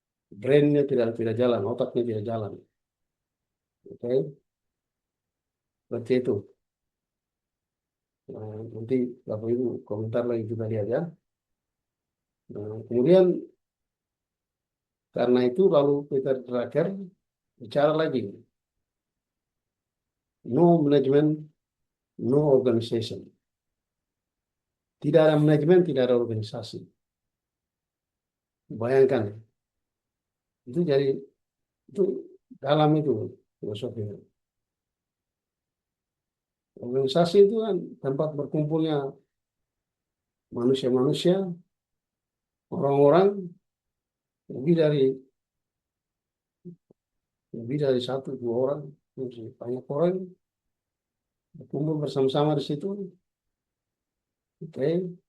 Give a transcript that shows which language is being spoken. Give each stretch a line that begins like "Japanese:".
Indonesian: Brainnya tidak jalan, otaknya tidak jalan. Oke, seperti itu. Nah, nanti Bapak Ibu komentar lagi kita lihat ya. Nah, kemudian karena itu lalu kita terakhir bicara lagi.
English: No management, no organization.
Indonesian: Tidak ada manajemen, tidak ada organisasi. Bayangkan, itu jadi itu dalam itu filosofinya. Organisasi itu kan tempat berkumpulnya manusia-manusia, orang-orang lebih dari 1-2 orang, banyak orang berkumpul bersama-sama di situ. Oke,